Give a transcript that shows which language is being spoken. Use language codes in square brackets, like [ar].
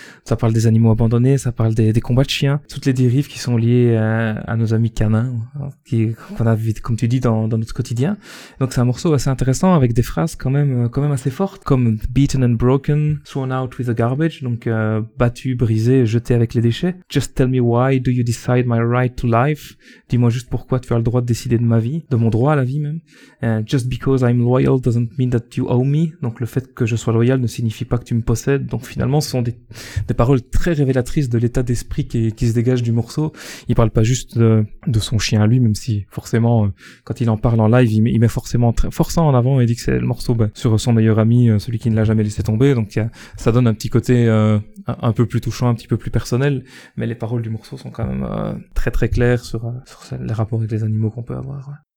[fr] Ça parle des animaux abandonnés, ça parle des combats de chiens, toutes les dérives qui sont liées à nos amis canins, qu'on a, comme tu dis, dans notre quotidien. Donc, c'est un morceau assez intéressant avec des phrases quand même assez forte, comme [en] beaten and broken, thrown out with the garbage, [fr] donc battu, brisé, jeté avec les déchets. [en] Just tell me why do you decide my right to life? [fr] Dis-moi juste pourquoi tu as le droit de décider de ma vie, de mon droit à la vie même. [en] Just because I'm loyal doesn't mean that you owe me. [fr] Donc le fait que je sois loyal ne signifie pas que tu me possèdes. Donc finalement, ce sont des paroles très révélatrices de l'état d'esprit qui se dégage du morceau. Il parle pas juste de son chien à lui, même si forcément, quand il en parle en live, il met forcément très forçant en avant et dit que c'est morceau ben, sur son meilleur ami, celui qui ne l'a jamais laissé tomber, donc ça donne un petit côté un peu plus touchant, un petit peu plus personnel, mais les paroles du morceau sont quand même très très claires sur les rapports avec les animaux qu'on peut avoir.